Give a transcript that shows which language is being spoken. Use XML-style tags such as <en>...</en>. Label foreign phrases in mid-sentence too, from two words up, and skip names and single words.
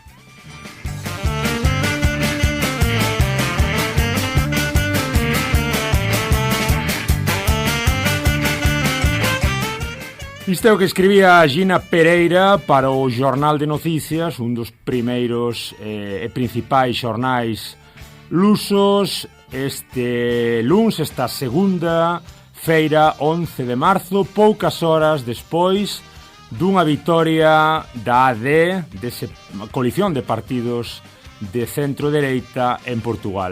<pt>Isto é o que escrevia a Gina Pereira para o Jornal de Notícias, um dos primeiros e principais jornais lusos,</pt> <gl>este lunes, esta segunda-feira, 11 de marzo, poucas horas despois dunha vitoria da AD, desa coalición de partidos de centro-dereita en Portugal.</gl>